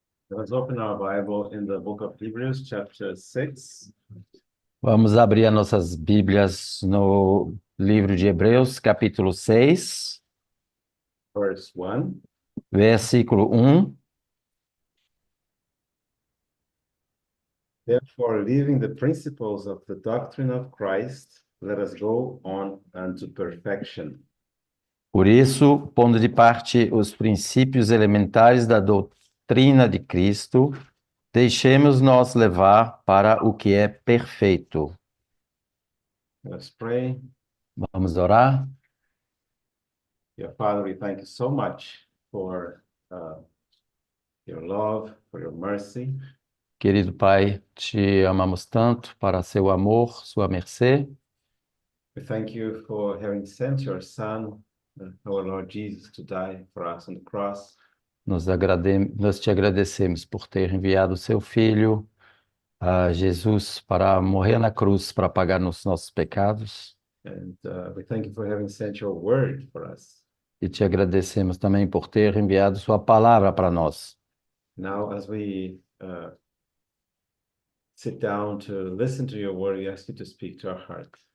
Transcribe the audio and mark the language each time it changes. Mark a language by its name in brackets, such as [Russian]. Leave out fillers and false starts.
[English] Let's open our Bible in the book of Hebrews, chapter 6. [Portuguese] Vamos abrir as nossas Bíblias no livro de Hebreus, capítulo 6, [English] Verse 1. [Portuguese] versículo 1. [English] Therefore, leaving the principles of the doctrine of Christ, let us go on unto perfection. [Portuguese] Por isso, pondo de parte os princípios elementares da doutrina de Cristo, deixemos-nos levar para o que é perfeito. [English] Let's pray. [Portuguese] Vamos orar? [English] Dear Father, we thank you so much for your love, for your mercy. [Portuguese] Querido Pai, te amamos tanto para seu amor, sua mercê. [English] We thank you for having sent your Son, our Lord Jesus, to die for us on the cross. [Portuguese] Nós te agradecemos por ter enviado o seu Filho, Jesus, para morrer na cruz, para pagar os nossos pecados. [English] And we thank you for having sent your word for us. [Portuguese] E te agradecemos também por ter enviado sua palavra para nós. [English] Now, as we sit down to listen to your word, we ask you to speak to our heart.